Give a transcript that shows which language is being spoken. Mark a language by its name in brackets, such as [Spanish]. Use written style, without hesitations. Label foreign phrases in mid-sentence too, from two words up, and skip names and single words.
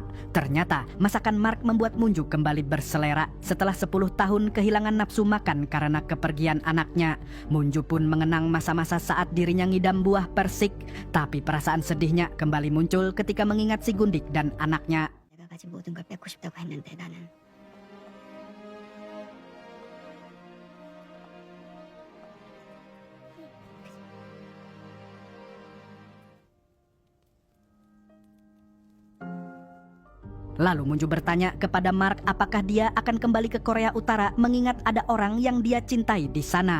[Indonesian] Ternyata, masakan Mark membuat Munju kembali berselera. Setelah 10 tahun kehilangan nafsu makan karena kepergian anaknya, Munju pun mengenang masa-masa saat dirinya ngidam buah persik. Tapi perasaan sedihnya kembali muncul ketika mengingat si Gundik dan anaknya. [Korean] 내가 가진 모든 걸 뺏고 싶다고 했는데 나는 [Indonesian] Lalu Munju bertanya kepada Mark apakah dia akan kembali ke Korea Utara mengingat ada orang yang dia cintai di sana.